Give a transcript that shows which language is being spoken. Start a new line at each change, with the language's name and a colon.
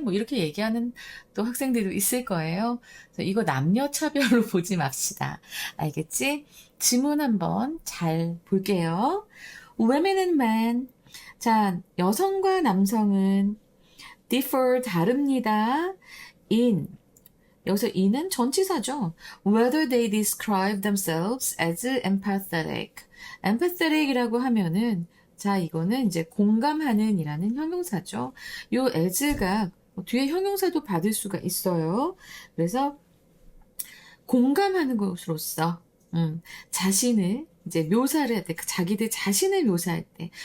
Korean: 뭐 이렇게 얘기하는 또 학생들도 있을 거예요. 그래서 이거 남녀 차별로 보지 맙시다. 알겠지? 지문 한번 잘 볼게요.
English: women and men.
Korean: 자, 여성과 남성은 differ 다릅니다.
English: in.
Korean: 여기서 in은 전치사죠.
English: whether they describe themselves as empathetic.
Korean: empathetic이라고 하면은 자, 이거는 이제 공감하는 이라는 형용사죠. 요 as가 뒤에 형용사도 받을 수가 있어요. 그래서 공감하는 것으로서 자신을 이제 묘사를 할 때, 자기들 자신을 묘사할 때.